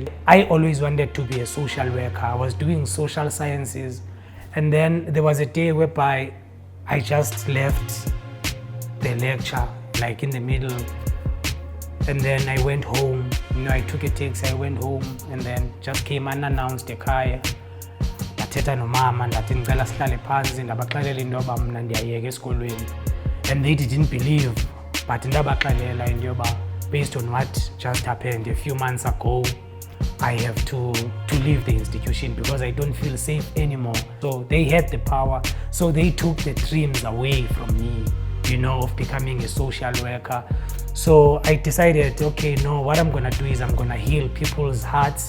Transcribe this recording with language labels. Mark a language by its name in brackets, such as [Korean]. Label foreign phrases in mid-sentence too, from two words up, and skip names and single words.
[English] I always wanted to be a social worker. I was doing social sciences. And then there was a day whereby I just left the lecture, like in the middle. And then I went home, you know, I took a taxi, I went home, and then just came unannounced ekhaya. [Xhosa] Ndathetha nomama ndathi ngicela sihlale phansi ndabaxelela into yoba mna ndiyayeka esikolweni. [English] And they didn't believe, but [Xhosa] ndabaxelela into yoba [English] based on what just happened a few months ago, I have to leave the institution because I don't feel safe anymore. So they had the power, so they took the dreams away from me, you know, of becoming a social worker. So I decided, okay, no, what I'm gonna do is I'm gonna heal people's hearts.